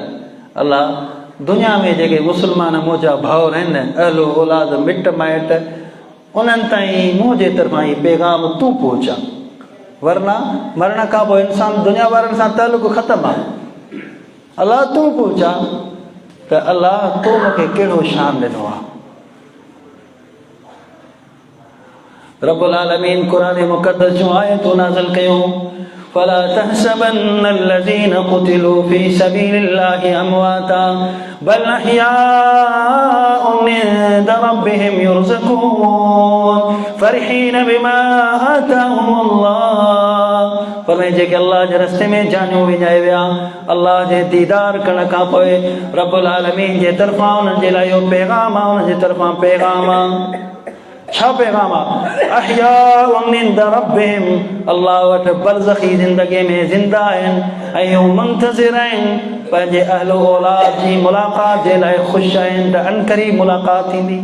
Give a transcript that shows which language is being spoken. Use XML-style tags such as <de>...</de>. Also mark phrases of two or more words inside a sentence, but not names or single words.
<sd>अल्लाह दुनिया में जेके मुस्लमान मुंहिंजा भाउर आहिनि, अहलो औलाद मिट माइट, उन्हनि ताईं मुंहिंजे तरफ़ां ई पैगाम तूं पहुचा, वरना मरण खां पोइ इंसान दुनिया वारनि सां तालुक़ ख़तमु आहे। अल्लाह तूं पहुचा त अल्लाह तो मूंखे कहिड़ो शान ॾिनो आहे।</sd> <ar>رب العالمين</ar> <sd>क़ुरान मुक़द्दस जूं आयतूं नाज़िल कयूं,</sd> <ar>فلا تحسبن الذين قتلوا في سبيل الله امواتا بل احياء عند ربهم يرزقون فرحين بما آتاهم الله।</ar> <sd>फरमाए जेके अल्लाह जे रस्ते में जानियूं विञाए विया, अल्लाह जे दीदार करण खां पोइ</sd> <ar>رب العالمين</ar> <sd>जे तरफ़ां उन्हनि जे लाइ इहो पैगाम आहे, उन्हनि जे तरफ़ां पैगाम आहे। छा पैगाम आहे?</sd> <ar>أحياء عند ربهم,</ar> <sd>अल्लाह वटि बरज़खी ज़िंदगी में ज़िंदा आहिनि ऐं हू मुंतज़िर आहिनि, पंहिंजे अहलो औलाद जी मुलाक़ात जे लाइ ख़ुशि आहिनि त अनकरीब मुलाक़ात थींदी।</sd>